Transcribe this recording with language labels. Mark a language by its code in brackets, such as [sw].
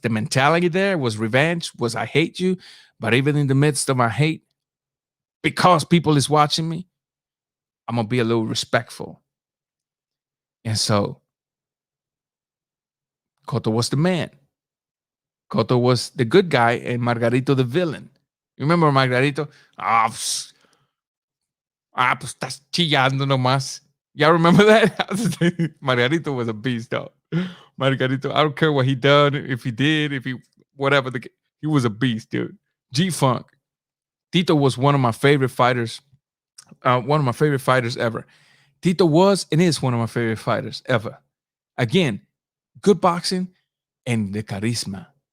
[en] The mentality there was revenge, was I hate you. But even in the midst of my hate, because people is watching me, I'm going to be a little respectful. And so, Cotto was the man. Cotto was the good guy and Margarito the villain. You remember Margarito? [es] Pues estás chillando nomás. [en] Y'all remember that? Margarito was a beast, though. Margarito, I don't care what he done, if he whatever. He was a beast, dude. G-Funk. Tito was one of my favorite fighters. One of my favorite fighters ever. Tito was and is one of my favorite fighters ever. Again, good boxing and the charisma.